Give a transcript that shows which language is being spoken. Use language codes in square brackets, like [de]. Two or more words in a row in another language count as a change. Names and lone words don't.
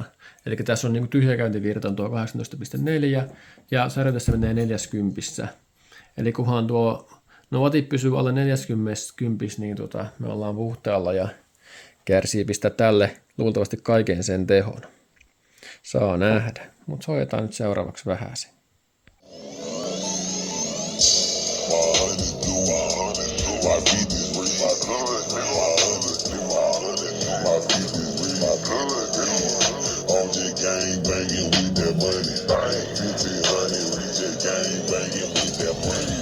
[fi] Eli tässä on niinku tyhjäkäyntivirta on tuo 18,4 ja särötessä menee 40. Eli kunhan no watit pysyy alle 40, niin me ollaan puhtaalla ja kärsii pistää tälle luultavasti kaiken sen tehon. Saa nähdä, mutta soitetaan nyt seuraavaksi vähäsen. [en] Gang banging with that money, 1500, we just gang banging with that money.